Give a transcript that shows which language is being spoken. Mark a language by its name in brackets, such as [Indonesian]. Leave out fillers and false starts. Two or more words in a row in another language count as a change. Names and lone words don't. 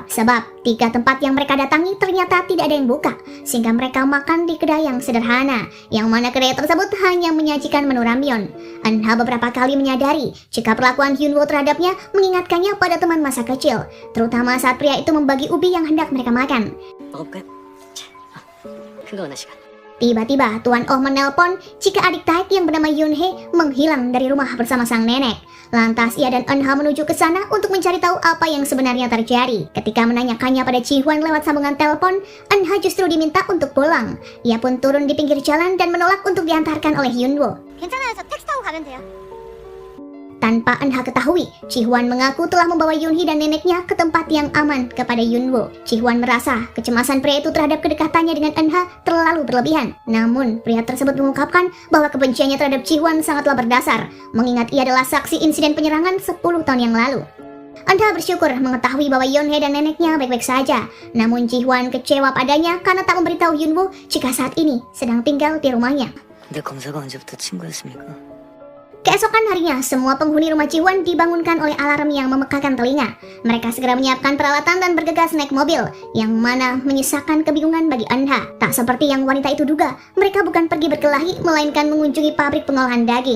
[Indonesian] Sebab 3 tempat yang mereka datangi ternyata tidak ada yang buka, sehingga mereka makan di kedai yang sederhana, yang mana kedai tersebut hanya menyajikan menu ramyeon. Eun-ha beberapa kali menyadari jika perlakuan Hyunwoo terhadapnya mengingatkannya pada teman masa kecil, terutama saat pria itu membagi ubi yang hendak mereka makan. [Korean] 먹어볼까요? 자, 큰거 하나 시간. [Indonesian] Tiba-tiba Tuan Oh menelpon jika adik Tae-ek yang bernama Yoon-hee menghilang dari rumah bersama sang nenek. Lantas ia dan Eun-ha menuju ke sana untuk mencari tahu apa yang sebenarnya terjadi. Ketika menanyakannya pada Ji-hwan lewat sambungan telepon, Eun-ha justru diminta untuk pulang. Ia pun turun di pinggir jalan dan menolak untuk diantarkan oleh Hyunwoo. [Korean] 괜찮아요. 저 택시 타고 가면 돼요. [Indonesian] Tanpa Eun-ha ketahui, Ji-hwan mengaku telah membawa Yoon-hee dan neneknya ke tempat yang aman kepada Hyunwoo. Ji-hwan merasa kecemasan pria itu terhadap kedekatannya dengan Eun-ha terlalu berlebihan. Namun, pria tersebut mengungkapkan bahwa kebenciannya terhadap Ji-hwan sangatlah berdasar, mengingat ia adalah saksi insiden penyerangan 10 tahun yang lalu. Eun-ha bersyukur mengetahui bahwa Yoon-hee dan neneknya baik-baik saja. Namun Ji-hwan kecewa padanya karena tak memberitahu Hyunwoo jika saat ini sedang tinggal di rumahnya. [Korean] 근데 검사가 언제부터 친구였습니까? [Indonesian] Keesokan harinya, semua penghuni rumah Ji-hwan dibangunkan oleh alarm yang memekakan telinga. Mereka segera menyiapkan peralatan dan bergegas naik mobil, yang mana menyisakan kebingungan bagi Eun-ha. Tak seperti yang wanita itu duga, mereka bukan pergi berkelahi, melainkan mengunjungi pabrik pengolahan daging.